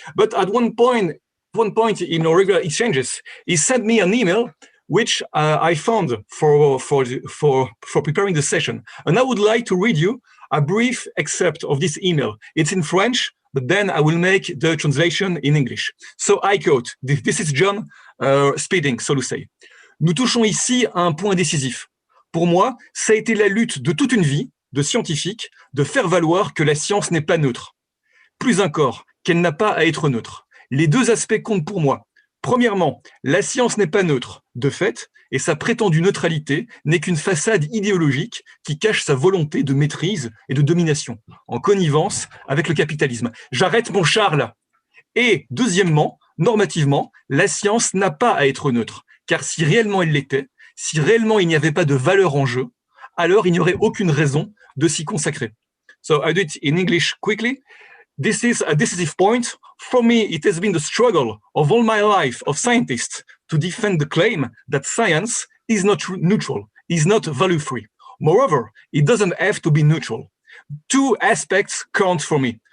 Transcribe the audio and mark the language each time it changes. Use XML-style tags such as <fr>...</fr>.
<en>But at one point in our regular exchanges, he sent me an email which I found for preparing the session. And I would like to read you a brief excerpt of this email. It's in French, but then I will make the translation in English. So I quote, this is John speaking, so to say.</en> <fr>Nous touchons ici à un point décisif. Pour moi, ça a été la lutte de toute une vie, de scientifique, de faire valoir que la science n'est pas neutre. Plus encore, qu'elle n'a pas à être neutre. Les deux aspects comptent pour moi. Premièrement, la science n'est pas neutre, de fait, et sa prétendue neutralité n'est qu'une façade idéologique qui cache sa volonté de maîtrise et de domination, en connivence avec le capitalisme. J'arrête mon char là. Et deuxièmement, normativement, la science n'a pas à être neutre, car si réellement elle l'était, si réellement il n'y avait pas de valeur en jeu, alors il n'y aurait aucune raison de s'y consacrer.</fr> <en>So I do it in English quickly. This is a decisive point. For me, it has been the struggle of all my life of scientists to defend the claim that science is not neutral, is not value-free. Moreover, it doesn't have to be neutral. Two aspects count for me.</en>